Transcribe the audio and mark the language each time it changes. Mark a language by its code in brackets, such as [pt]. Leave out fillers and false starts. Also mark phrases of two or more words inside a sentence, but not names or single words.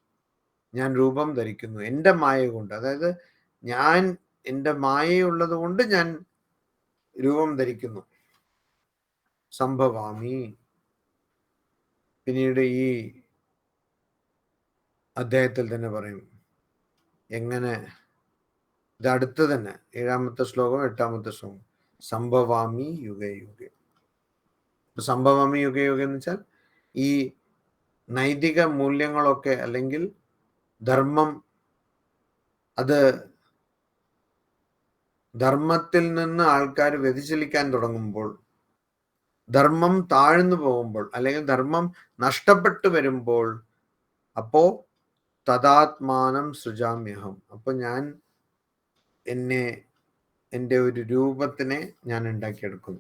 [ml] എൻ്റെ മായ കൊണ്ട്, അതായത് ഞാൻ എൻ്റെ മായയുള്ളത് കൊണ്ട് ഞാൻ രൂപം ധരിക്കുന്നു. സംഭവാമി. പിന്നീട് ഈ അധ്യായത്തിൽ തന്നെ പറയും എങ്ങനെ. ഇത് അടുത്ത് തന്നെ 7ാമത്തെ ശ്ലോകം 8ാമത്തെ ശ്ലോകം, [sa] സംഭവാമി യുഗേ യുഗേ. സംഭവാമി യുഗേ യുഗേ [ml] എന്ന് വെച്ചാൽ ഈ നൈതിക മൂല്യങ്ങളൊക്കെ, അല്ലെങ്കിൽ ധർമ്മം, അത് ധർമ്മത്തിൽ നിന്ന് ആൾക്കാർ വ്യതിചലിക്കാൻ തുടങ്ങുമ്പോൾ, ധർമ്മം താഴ്ന്നു പോകുമ്പോൾ, അല്ലെങ്കിൽ ധർമ്മം നഷ്ടപ്പെട്ടു വരുമ്പോൾ, അപ്പോ [sa] തദാത്മാനം സൃജാമ്യഹം, [ml] അപ്പൊ ഞാൻ എൻ്റെ ഒരു രൂപത്തിനെ ഞാൻ ഉണ്ടാക്കിയെടുക്കുന്നു.